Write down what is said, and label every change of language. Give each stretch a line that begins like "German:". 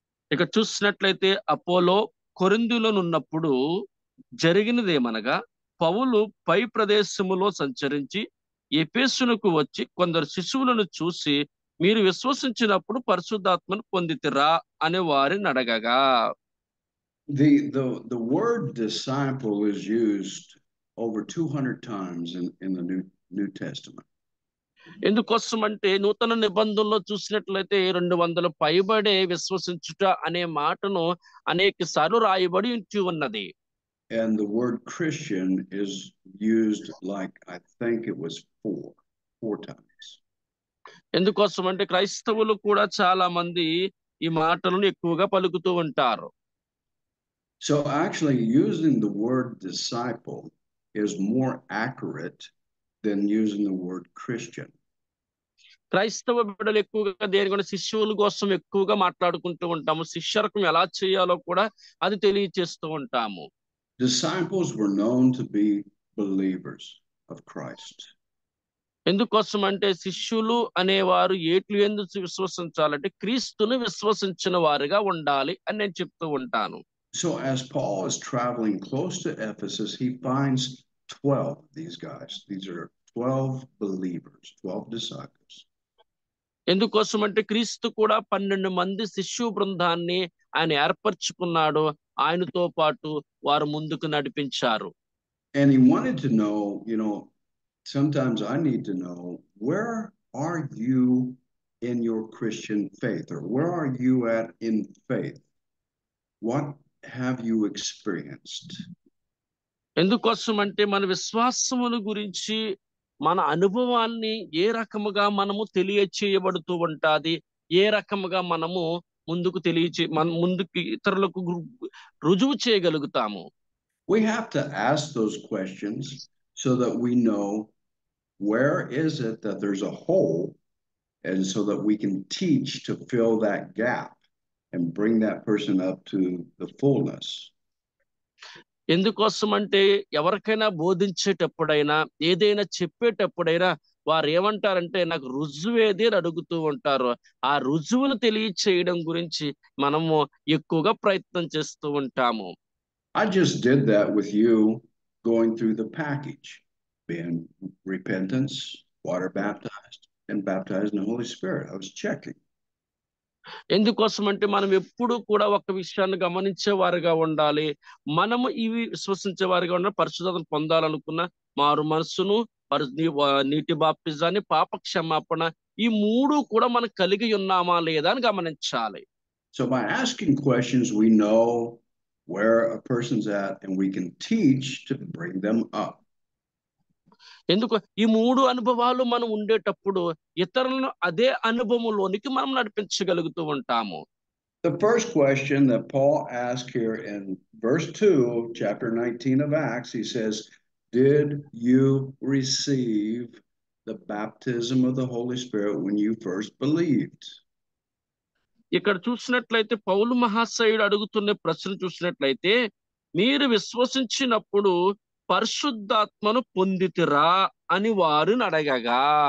Telugu: ఇక చూసినట్లయితే అపోలో కొరింథీలో ఉన్నప్పుడు జరిగినదేమనగా పౌలు పై ప్రదేశములో సంచరించి ఎఫెసునకు వచ్చి కొందరు శిశువులను చూసి మీరు విశ్వసించినప్పుడు పరిశుద్ధాత్మను పొందితిరా అని వారిని అడగగా.
English: The word disciple is used over 200 times in the New Testament.
Telugu: ఎందుకోసం అంటే నూతన నిబంధనలో చూసినట్లయితే 200 పైబడే విశ్వసించుట అనే మాటను అనేక సార్లు రాయబడి ఉన్నది.
English: And the word Christian is used like, I think it was four times.
Telugu: ఎందుకోసం అంటే క్రైస్తవులు కూడా చాలా మంది ఈ మాటలను ఎక్కువగా పలుకుతూ ఉంటారు.
English: So actually using the word disciple is more accurate than using the word Christian.
Telugu: క్రైస్తవ బిడ్డలు ఎక్కువగా దేని కూడా శిష్యుల కోసం ఎక్కువగా మాట్లాడుకుంటూ ఉంటాము. శిష్యరకం ఎలా చేయాలో కూడా అది తెలియచేస్తూ ఉంటాము.
English: Disciples were known to be believers of Christ.
Telugu: ఎందుకోసం అంటే శిష్యులు అనేవారు ఏట్లు ఎందుకు విశ్వసించాలంటే క్రీస్తును విశ్వసించిన వారుగా ఉండాలి అని నేను చెప్తూ ఉంటాను.
English: So as Paul is traveling close to Ephesus, he finds 12 of these guys. These are 12 believers, 12 disciples.
Telugu: ఎందుకోసం అంటే క్రీస్తు కూడా 12 మంది శిష్యు బృందాన్ని ఆయన ఏర్పరచుకున్నాడు. ఆయనతో పాటు వారు ముందుకు నడిపించారు.
English: And he wanted to know, sometimes I need to know, where are you in your Christian faith? Or where are you at in faith? What have you experienced?
Telugu: ఎందుకోసం అంటే మన విశ్వాసముల గురించి మన అనుభవాన్ని ఏ రకముగా మనము తెలియచేయబడుతూ ఉంటాది, ఏ రకముగా మనము ముందుకు ముందుకు ఇతరులకు రుజువు చేయగలుగుతాము.
English: We have to ask those questions so that we know where is it that there's a hole, and so that we can teach to fill that gap and bring that person up to the fullness.
Telugu: ఎందుకోసం అంటే ఎవరికైనా బోధించేటప్పుడైనా ఏదైనా చెప్పేటప్పుడైనా వారు ఏమంటారంటే నాకు రుజువేది అని అడుగుతూ ఉంటారు. ఆ రుజువును తెలియచేయడం గురించి మనము ఎక్కువగా ప్రయత్నం చేస్తూ ఉంటాము.
English: I just did that with you going through the package, being repentance, water baptized, and baptized in the Holy Spirit. I was checking.
Telugu: ఎందుకోసం అంటే మనం ఎప్పుడు కూడా ఒక విషయాన్ని గమనించేవారుగా ఉండాలి. మనము ఇవి విశ్వసించేవారుగా ఉన్న పరిశుద్ధతను పొందాలనుకున్న మారు మనసును, నీటి బాప్టిజాన్ని, పాప క్షమాపణ, ఈ 3 కూడా మనం కలిగి ఉన్నామా లేదా అని గమనించాలి.
English: So by asking questions, we know where a person's at, and we can teach to bring them up.
Telugu: ఎందుకు ఈ 3 అనుభవాలు మనం ఉండేటప్పుడు ఇతరులను అదే అనుభవంలోనికి మనం నడిపించగలుగుతూ ఉంటాము.
English: The first question that Paul asked here in verse 2, chapter 19 of Acts, he says, did you receive the baptism of the Holy Spirit when you first believed?
Telugu: ఇక్కడ చూసినట్లయితే పౌలు మహాశయుడు అడుగుతున్న ప్రశ్న చూసినట్లయితే, మీరు విశ్వసించినప్పుడు పరిశుద్ధాత్మను పొందితిరా అని వారిని అడగగా.